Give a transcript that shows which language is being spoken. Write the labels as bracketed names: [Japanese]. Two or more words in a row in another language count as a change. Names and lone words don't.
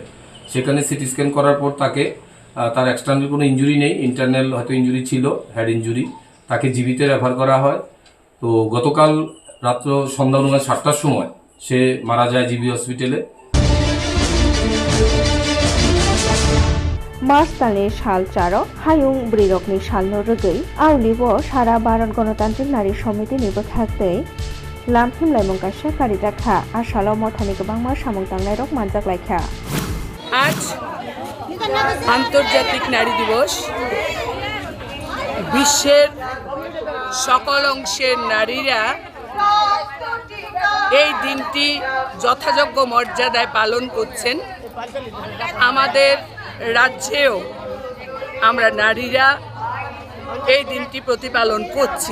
[Bangla] সেখানে [English] CT scan [Bangla] করার পর তাকে তার এক্সটার্নাল কোনো ইনজুরি নেই, ইন্টারনাল হয়তো ইনজুরি ছিল, [English] head injury, [Bangla] তাকে জীবিতে রেফার করা হয়। তো গতকাল রাত্র সন্ধ্যা 7টার সময় সে মারা যায় জিবি হসপিটালে। [Bodo] मार्च दाननि साल चारो हायुं ब्रिरकनि सालनो रगै आवलिबो सारा भारत गणतान्त्रिक नारी समितिनिबो थाखै लामहिम लाइमंगासो कारिजाखा आसालाव मथानि गोबांमा सामुं दांनाय रक मानजाग्लायखा। [Bangla] আজ আন্তর্জাতিক নারী দিবস। বিশ্বের সকল অংশের নারীরা এই দিনটি যথাযোগ্য মর্যাদায় পালন করছেন। আমাদের রাজ্যেও আমরা নারীরা এই দিনটি প্রতিপালন করছি।